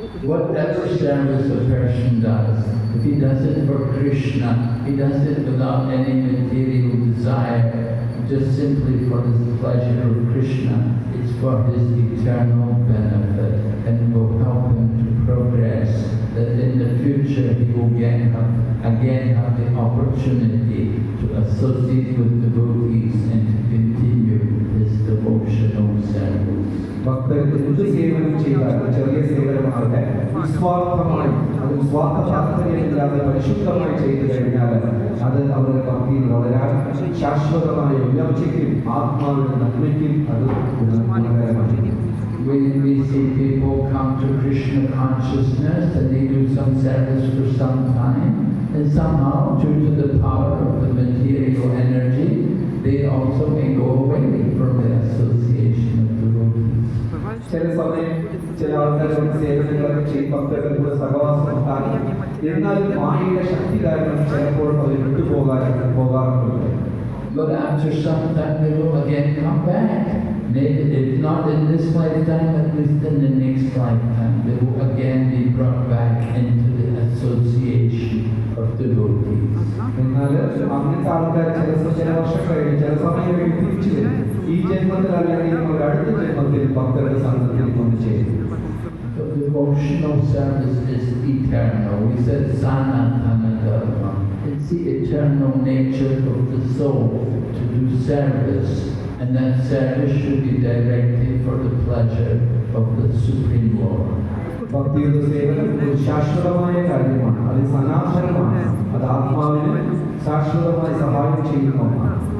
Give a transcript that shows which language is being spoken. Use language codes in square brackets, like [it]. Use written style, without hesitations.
[en] Whatever service a person does, if he does it for Krishna, he does it without any material desire, just simply for the pleasure of Krishna, it's for his eternal benefit and will help him to progress, that in the future he will again have the opportunity to associate with devotees and to continue his devotional service. [ml] ഭക്തർ എന്ത് സേവനം ചെയ്താലും ചെറിയ സേവനമാകട്ടെ നിസ്വാർത്ഥമായി, അത് സ്വാർത്ഥ താല്പര്യമില്ലാതെ പരിശുദ്ധമായി ചെയ്തു കഴിഞ്ഞാൽ അത് അവരുടെ ഭക്തിയിൽ വളരാൻ ശാശ്വതമായ ഉയർച്ചയ്ക്കും ആത്മാവിന്റെ നന്മയ്ക്കും അത് ഗുണകരമാണ്. [en] We see people come to Krishna consciousness and they do some service for some time, and somehow, due to the power of the material energy, they also may go away from the association of devotees. [ml] ചില സമയം ചില ആൾക്കാരുടെ സേവനങ്ങളൊക്കെ ചെയ്യും, ഭക്തരുടെ കൂടെ സഹവാസം ഉണ്ടാകും. എന്നാൽ മായയുടെ ശക്തി കാരണം ചിലപ്പോൾ അവർ വിട്ടുപോകാറുണ്ട്. [en] But after some time they will again come back. Maybe if not in this lifetime, at least in the next lifetime, they will again be brought back into the association of devotees. [ml] എന്നാൽ അങ്ങനത്തെ ആൾക്കാർ ചില വർഷം കഴിഞ്ഞ് ചില സമയം കഴിഞ്ഞ് തിരിച്ചു വരും. ഈ ജന്മത്തിൽ അല്ലെങ്കിൽ ഒരു അടുത്ത ജന്മത്തിൽ ഭക്തരുടെ സംഘത്തിൽ വന്നു ചേരും. [en] So devotional service is eternal. We said sanatana dharma. It's the eternal nature of the soul to do service, and that service should be directed for the pleasure of the Supreme Lord. [ml] ഭക്തിയുടെ സേവനം ഒരു ശാശ്വതമായ കാര്യമാണ്, അത് സനാതനമാണ്, അത് ആത്മാവിന് ശാശ്വതമായി സഹായം ചെയ്യുന്നതാണ്.